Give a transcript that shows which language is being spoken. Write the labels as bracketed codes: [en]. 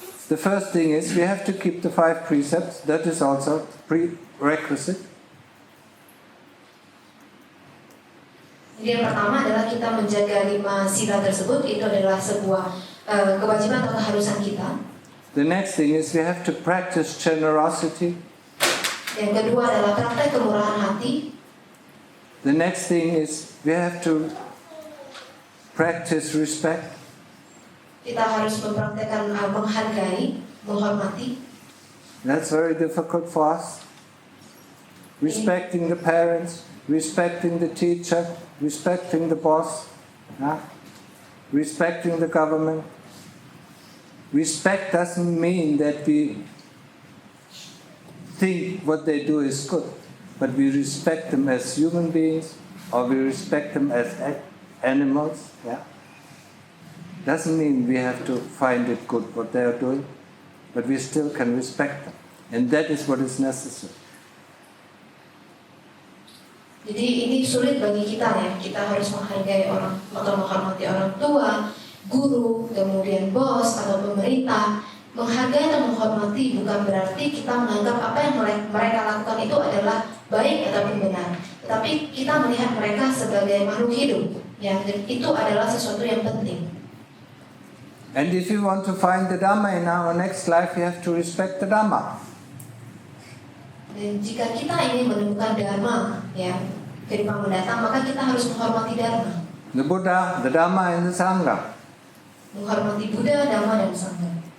[en] The first thing is we have to keep the 5 precepts. That is also prerequisite. [id] Jadi yang pertama adalah kita menjaga 5 sila tersebut. Itu adalah sebuah kewajiban atau keharusan kita. [en] The next thing is we have to practice generosity. [id] Yang kedua adalah praktek kemurahan hati. [en] The next thing is we have to practice respect. [id] Kita harus mempraktekkan menghargai, menghormati. [en] That's very difficult for us. Respecting the parents, respecting the teacher, respecting the boss, respecting the government. Respect doesn't mean that we think what they do is good, but we respect them as human beings or we respect them as animals. Yeah? Doesn't mean we have to find it good what they are doing, but we still can respect them. And that is what is necessary. [id] Jadi ini sulit bagi kita ya. Kita harus menghargai orang atau menghormati orang tua, guru, kemudian bos atau pemerintah. Menghargai atau menghormati bukan berarti kita menganggap apa yang mereka lakukan itu adalah baik ataupun benar. Tetapi kita melihat mereka sebagai makhluk hidup, ya, dan itu adalah sesuatu yang penting. [en] And if you want to find the Dhamma in our next life, you have to respect the Dhamma. [id] Dan jika kita ingin menemukan Dharma, ya, kehidupan mendatang, maka kita harus menghormati Dharma. [en] The Buddha, the Dhamma, and the Sangha. [id] Menghormati Buddha, Dhamma, dan Sangha.